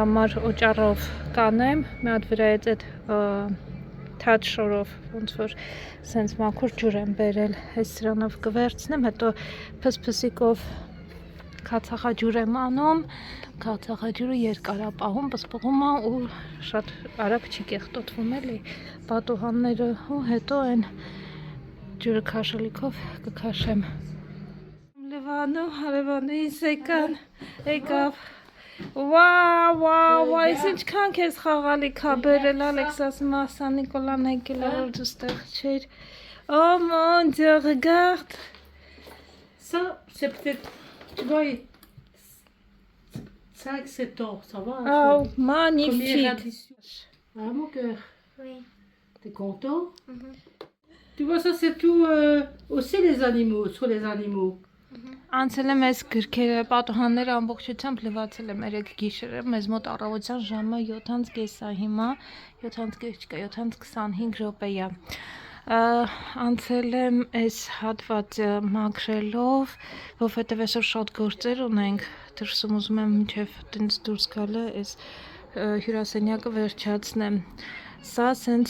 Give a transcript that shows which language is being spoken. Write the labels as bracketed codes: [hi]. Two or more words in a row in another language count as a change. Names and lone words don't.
[hy] համար օճառով կանեմ, մի հատ վրայից այդ թաց շորով, ոնց որ սենց մաքուր ջուր եմ բերել, այս սրանով կվերցնեմ, հետո փսփսիկով քացախաջուր եմ անում, քացախաջուրը երկար է պահում, պսպղում է ու շատ արագ չի կեղտոտվում էլի պատուհանները ու հետո այն ջուրը քաշելիքով կքաշեմ։ Լևանու, հարևանիս եկավ Վաու, այս ինչքան քեզ խաղալիք ա բերել, Ալեքս ասում է, Սան Նիկոլան եկել է, որ դու ստեղ չէիր։ [fr] Oh mon Dieu, regarde. Ça, c'est peut-être, tu vois, 5-7 ans, ça va. Oh, Première magnifique. addition. Ah, mon cœur, Oui. t'es content? Tu vois, ça, c'est tout, aussi les animaux, sur les animaux. [hy] Անցել եմ այս գրքերը, պատուհանները ամբողջությամբ լվացել եմ 3 գիշերը, մեզ մոտ առավոտյան ժամը 7:30 է հիմա, 7:30 չկա, 7:25 րոպե է։ Անցել եմ այս հատվածը մաքրելով, որովհետև այսօր շատ գործեր ունենք, դրսում ուզում եմ մինչև տենց դուրս գալը այս հյուրասենյակը վերջացնեմ։ Սա սենց